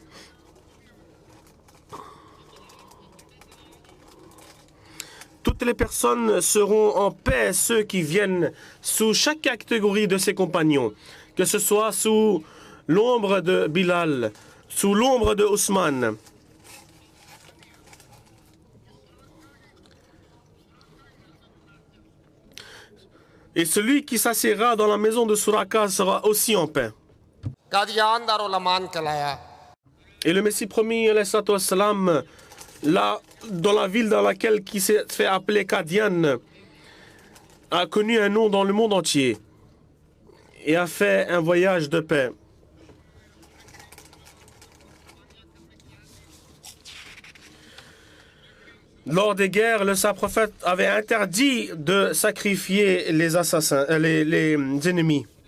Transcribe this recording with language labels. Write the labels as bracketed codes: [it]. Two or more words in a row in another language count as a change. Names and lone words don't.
[fr] Toutes les personnes seront en paix, ceux qui viennent sous chaque catégorie de ses compagnons, que ce soit sous l'ombre de Bilal, sous l'ombre de Ousmane. Et celui qui s'assiera dans la maison de Suraka sera aussi en paix. [ur] قادیان دارالامان کہلایا. [fr] Et le Messie promis, [ar] عليه الصلاة والسلام, [fr] là, dans la ville dans laquelle qui s'est fait appeler Qadian, a connu un nom dans le monde entier et a fait un voyage de paix. Lors des guerres, le saint prophète avait interdit de sacrifier les assassins, les ennemis.